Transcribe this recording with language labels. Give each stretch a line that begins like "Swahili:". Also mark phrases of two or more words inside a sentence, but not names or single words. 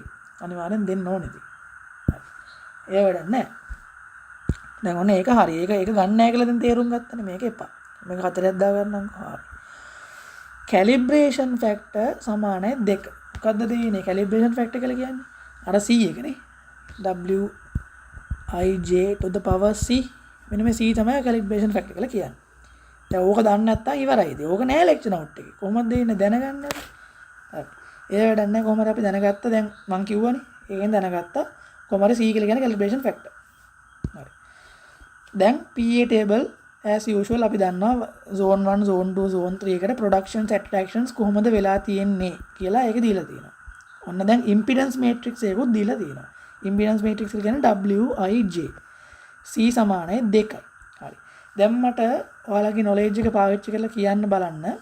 Sinhala: අනිවාර්යෙන් දෙන්න ඕනේ ඉතින්. ඒ වැඩක් නැහැ. දැන් ඔන්න ඒක හරි. ඒක ගන්න නැහැ කියලා දැන් තේරුම් ගත්තනේ මේක එපා. මේක හතරක් දා ගන්නම්කෝ. හරි.
English: calibration factor
Sinhala: සමානයි 2. මොකද්ද දෙන්නේ
English: calibration factor
Sinhala: කියලා කියන්නේ? අර c එකනේ.
English: wij to the power c.
Sinhala: මෙන්න මේ c තමයි
English: calibration factor
Sinhala: කියලා කියන්නේ. දැන් ඕක දන්නේ නැත්නම් ඉවරයි. ඉතින් ඕක නෑ
English: lecture note
Sinhala: එකේ. කොහොමද දෙන්නේ දැනගන්න? හරි. ඒ වැඩක් නෑ කොහොමද අපි දැනගත්තා දැන් මං කිව්වනේ. ඒකෙන් දැනගත්තා කොහොමද c කියලා කියන්නේ
English: calibration factor.
Sinhala: හරි. දැන්
English: PA table as usual
Sinhala: අපි දන්නවා
English: zone 1 zone 2 zone 3
Sinhala: එකට
English: production subtractions
Sinhala: කොහොමද වෙලා තියෙන්නේ කියලා ඒක දීලා තියෙනවා. ඔන්න දැන්
English: impedance matrix
Sinhala: එකකුත් දීලා තියෙනවා.
English: impedance matrix
Sinhala: එක කියන්නේ wij. c සමානයි 2. හරි. දැන් මට ඔයාලගේ
English: knowledge එක
Sinhala: පාවිච්චි කරලා කියන්න බලන්න.